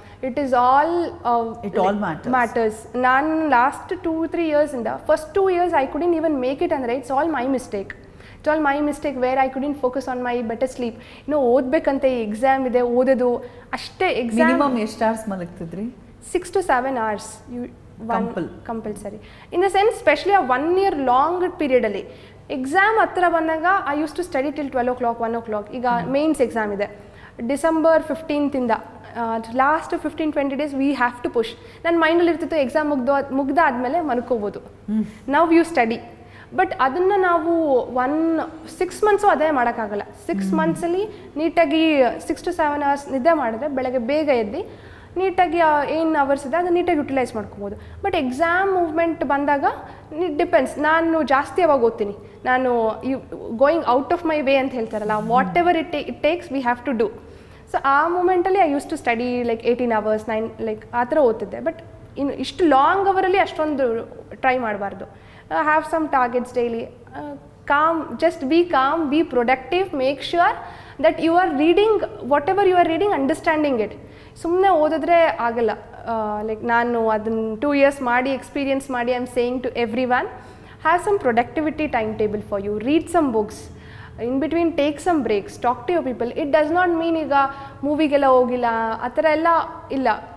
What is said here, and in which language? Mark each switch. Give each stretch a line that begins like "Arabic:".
English: It is all matters.
Kannada: ನಾನು last 2-3 years ಇಂದ first 2 years
English: I couldn't even make it
Kannada: ಅಂದರೆ
English: It's all my mistake. Where I couldn't focus on my better sleep.
Kannada: ಇನ್ನೂ ಓದಬೇಕಂತೆ, exam ಇದೆ, ಓದೋದು ಅಷ್ಟೇ. Exam ಎಷ್ಟು hours ಮಲಗ್ತಿದ್ರಿ?
English: 6 to 7 hours compulsory. In the sense specially
Kannada: ಆ 1 year long ಪೀರಿಯಡಲ್ಲಿ exam ಹತ್ರ ಬಂದಾಗ
English: I used to study till 12 o'clock 1 o'clock.
Kannada: ಈಗ mains exam ಇದೆ December 15th ಇಂದ last 15-20 days
English: We have to push.
Kannada: ನನ್ನ ಮೈಂಡಲ್ಲಿ ಇರ್ತಿತ್ತು ಎಕ್ಸಾಮ್ ಮುಗ್ದಾದ್ಮೇಲೆ ಮನ್ಕೋಬೋದು. ನಾವು ಯು ಸ್ಟಡಿ. ಬಟ್ ಅದನ್ನು ನಾವು 6 months ಅದೇ ಮಾಡೋಕ್ಕಾಗಲ್ಲ. 6 monthsಲ್ಲಿ ನೀಟಾಗಿ 6 to 7 hours ನಿದ್ದೆ ಮಾಡಿದ್ರೆ ಬೆಳಗ್ಗೆ ಬೇಗ ಎದ್ದು ನೀಟಾಗಿ ಏನು ಅವರ್ಸ್ ಇದೆ ಅದನ್ನು ನೀಟಾಗಿ ಯುಟಿಲೈಸ್ ಮಾಡ್ಕೋಬೋದು. ಬಟ್ ಎಕ್ಸಾಮ್ ಮೂವ್ಮೆಂಟ್ ಬಂದಾಗ ಡಿಪೆಂಡ್ಸ್. ನಾನು ಜಾಸ್ತಿ ಯಾವಾಗ ಓದ್ತೀನಿ, ನಾನು
English: going out of my way
Kannada: ಅಂತ ಹೇಳ್ತಾರಲ್ಲ,
English: Whatever it takes we have to do.
Kannada: So ಆ ಮೂಮೆಂಟಲ್ಲಿ
English: I used to study like 18 hours 9 like
Kannada: ಆ ಥರ ಓದ್ತಿದ್ದೆ. ಬಟ್ ಇನ್ನು ಇಷ್ಟು ಲಾಂಗ್ ಅವರಲ್ಲಿ ಅಷ್ಟೊಂದು ಟ್ರೈ ಮಾಡಬಾರ್ದು.
English: Have some targets daily. Just be calm, be productive, make sure that you are reading whatever you are reading, understanding it.
Kannada: ಸುಮ್ಮನೆ ಓದಿದ್ರೆ ಆಗಲ್ಲ. ಲೈಕ್ ನಾನು ಅದನ್ನು 2 years ಮಾಡಿ ಎಕ್ಸ್ಪೀರಿಯನ್ಸ್ ಮಾಡಿ
English: I am saying to everyone, have some productivity time table for you, read some books. In between take some breaks, talk to your people. It does not mean
Kannada: ಈಗ ಮೂವಿಗೆಲ್ಲ ಹೋಗಿಲ್ಲ ಆ ಥರ ಎಲ್ಲ ಇಲ್ಲ.